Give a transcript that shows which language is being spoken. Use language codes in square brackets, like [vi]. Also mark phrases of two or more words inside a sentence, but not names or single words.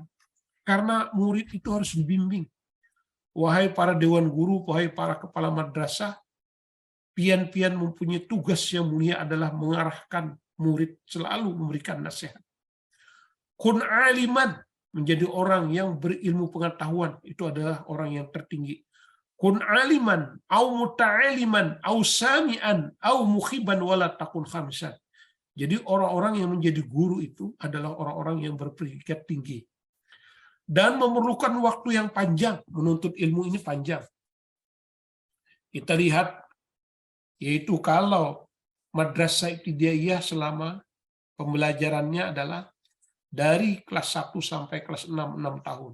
[id] Karena murid itu harus dibimbing. Wahai para dewan guru, wahai para kepala madrasah, pian-pian mempunyai tugas yang mulia adalah mengarahkan murid, selalu memberikan nasihat. [ar] كن عالما, [id] menjadi orang yang berilmu pengetahuan, itu adalah orang yang tertinggi. [ar] كن عالما، أو متعلما، أو سامعا، أو محبا ولا تكن خامسا. [id] Jadi orang-orang yang menjadi guru itu adalah orang-orang yang berpredikat tinggi. Dan memerlukan waktu yang panjang, menuntut ilmu ini panjang. Kita lihat, yaitu kalau madrasah ibtidaiyah selama pembelajarannya adalah dari kelas 1 sampai kelas 6 tahun.